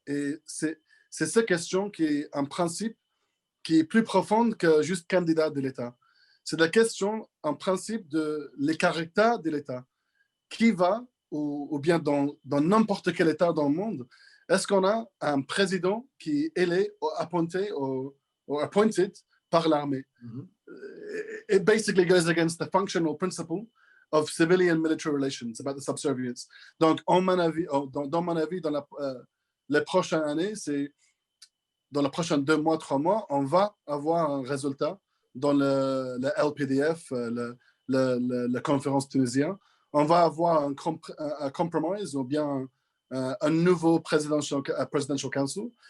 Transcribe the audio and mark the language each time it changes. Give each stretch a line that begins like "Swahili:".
French: Et c'est cette question qui est un principe qui est plus profonde que juste candidat de l'État. C'est la question, en principe, de les caractères de l'État. Qui va, ou bien dans n'importe quel État dans le monde, est-ce qu'on a un président qui est élu, appointé ou appointed par l'armée?
English: It basically goes against the functional principle of civilian-military relations, about the subservience.
French: Donc, dans mon avis, dans les prochaines années, c'est dans les prochains 2 mois, 3 mois, on va avoir un résultat dans le LPDF, la conférence tunisienne. On va avoir un compromise ou bien un nouveau
English: presidential council.